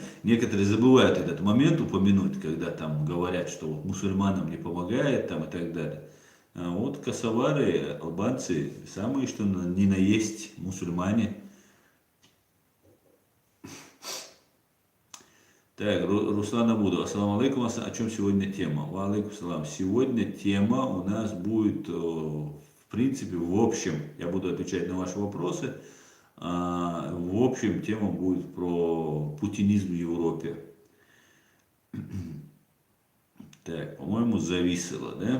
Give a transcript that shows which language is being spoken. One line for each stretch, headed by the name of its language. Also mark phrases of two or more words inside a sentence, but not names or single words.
Russian: Некоторые забывают этот момент упомянуть, когда там говорят, что вот мусульманам не помогает там и так далее. А вот косовары, албанцы, самые что ни на есть мусульмане. Так, Руслан Абудов,
Arabic: السلام عليكم,
Russian: о чем сегодня тема?
Arabic: وعليكم السلام.
Russian: Сегодня тема у нас будет, в принципе, в общем, я буду отвечать на ваши вопросы. В общем, тема будет про путинизм в Европе. Так, по-моему, зависло, да?